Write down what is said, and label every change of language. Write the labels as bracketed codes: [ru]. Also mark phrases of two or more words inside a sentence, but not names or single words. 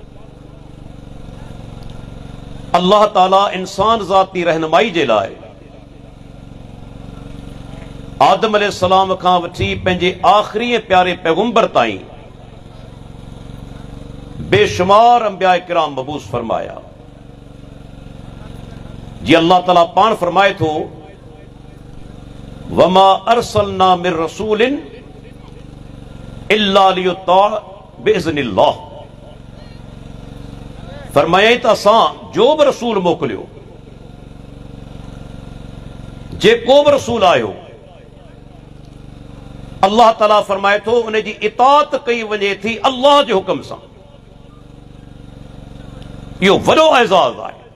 [sd] अल्लाह ताला इंसान ज़ाती रहनुमाई जे लाइ आदम अलैहिस्सलाम खां वठी पंहिंजे आख़िरी प्यारे पैगंबर ताईं बेशुमार अंबिया किराम मबूस फरमाया। जी अल्लाह ताला पाण फरमाए थो, [ar] وما أرسلنا من رسول إلا ليطاع بإذن الله. [sd] फरमाया त असां जो बि रसूल मोकिलियो जेको बि रसूल आयो अल्लाह ताला फरमाए थो उन जी इताअत कई वञे थी अल्लाह जे हुक्म सां। इहो वॾो एज़ाज़ आहे।